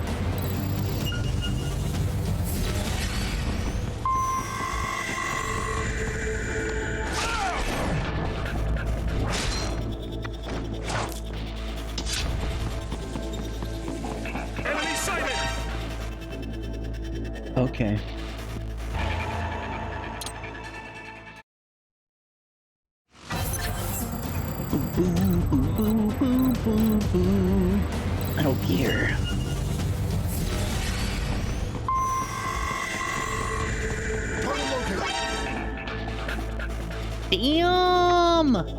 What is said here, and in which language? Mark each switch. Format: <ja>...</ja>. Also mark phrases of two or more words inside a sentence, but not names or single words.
<en>Enemy sighted! Okay. Boo boo boo boo boo boo boo. I don't care. Damn!</en>